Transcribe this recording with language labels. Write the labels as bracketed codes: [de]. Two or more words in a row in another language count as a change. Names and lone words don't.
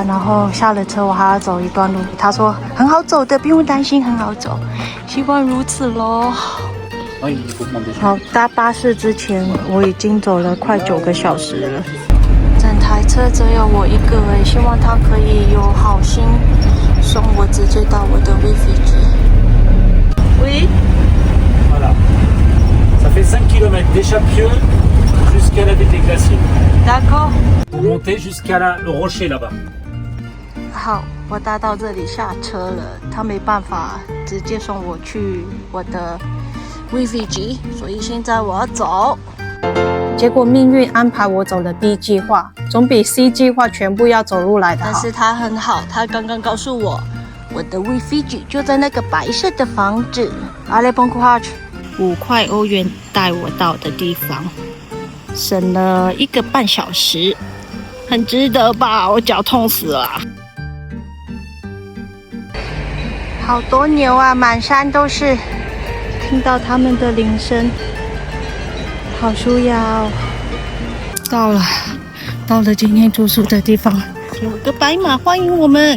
[zh] 然后下了车，我还要走一段路。他说很好走的，不用担心，很好走。希望如此咯。好，搭巴士之前，我已经走了快9个小时了。整台车只有我一个诶，希望他可以有好心送我直接到我的 Refugee。Oui. [fr] Voilà. Ça fait 5 km des Championnet jusqu'à la ville des Glaciers. D'accord. Pour monter jusqu'à le rocher là-bas. [zh] 好，我搭到这里下车了，他没办法直接送我去我的 Refugee， 所以现在我要走。结果命运安排我走了 B 计划，总比 C 计划全部要走路来的好。但是他很好，他刚刚告诉我，我的 Refugee 就在那个白色的房子。 [fr] Allez bon courage。 [zh] 5 块欧元带我到的地方，省了1个半小时，很值得吧？我脚痛死了。好多牛啊，满山都是，听到他们的铃声，好舒压哦。到了到了今天住宿的地方，有个白马欢迎我们。